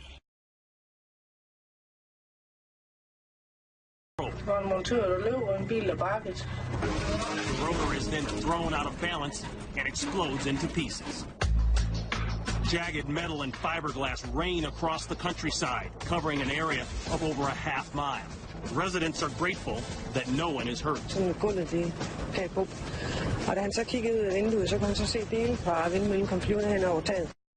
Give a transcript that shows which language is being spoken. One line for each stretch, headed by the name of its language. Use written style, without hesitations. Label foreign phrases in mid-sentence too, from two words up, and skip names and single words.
English: The rotor is then thrown out of balance and explodes into pieces. Jagged metal and fiberglass rain across the countryside, covering an area of over a half mile. Residents are grateful that no one is hurt.
Danish: Gulvet det gav bum. Og da han så kiggede ud af vinduet, så kunne han så se dele fra vindmøllen kom flyvende hen over taget.